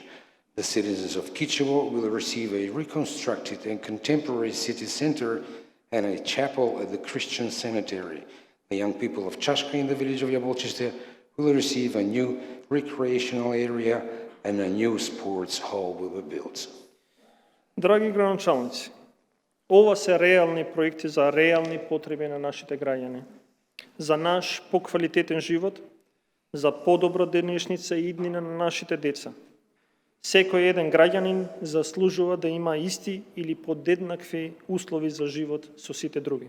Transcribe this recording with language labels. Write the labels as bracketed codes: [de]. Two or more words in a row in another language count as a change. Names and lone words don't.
[en] The citizens of Kičevo will receive a reconstructed and contemporary city center and a chapel at the Christian cemetery. The young people of Čaška in the village of Jabolčiste will receive a new recreational area and a new sports hall will be built. [mk] Драги градоначалници, ова се реални проекти за реални потреби на нашите граѓани, за наш поквалитетен живот, за подобра денешница и иднина на нашите деца. Секој еден граѓанин заслужува да има исти или подеднакви услови за живот со сите други.